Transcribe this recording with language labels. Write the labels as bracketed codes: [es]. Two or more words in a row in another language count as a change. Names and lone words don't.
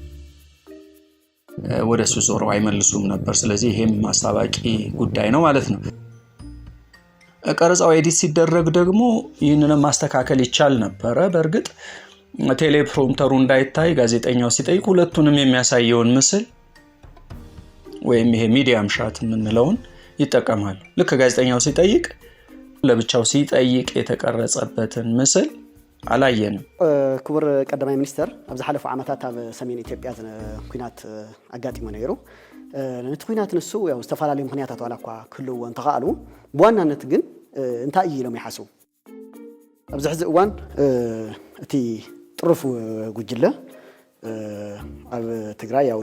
[am] ወደሱ ዞረው አይመልሱም ነበር። ስለዚህ ይሄም አሳባቂ ጉዳይ ነው ማለት ነው። ቀረጻው ኤዲት ሲደረግ ደግሞ ይህንን ማስተካከል ይቻል ነበረ። በእርግጥ ቴሌፕሮምተሩ እንዳይታይ ጋዜጠኛው ሲጠይቅ ሁለቱንም የሚያሳየውን ምስል ወይም ይሄ ሚዲያም ሻት የምንለውን ይጠቀማሉ። ልክ ጋዜጠኛው ሲጠይቅ ለብቻው ሲጠይቅ የተቀረጸበትን ምስል አላየንም። [ti] ክቡር ቀዳማይ ሚኒስተር ኣብ ዝሓለፉ ዓመታት ኣብ ሰሜን ኢትዮጵያ ኩናት ኣጋጢሞ ነይሩ ነቲ ኩናት ንሱ ያው ዝተፈላለዩ ምክንያታት ዋላ እኳ ክህልዎ እንተኻኣሉ ብዋናነት ግን እንታይ እዩ ኢሎም ይሓስቡ ኣብዚ ሕዚ እዋን እቲ ጥሩፍ ጉጅለ ኣብ ትግራይ ያው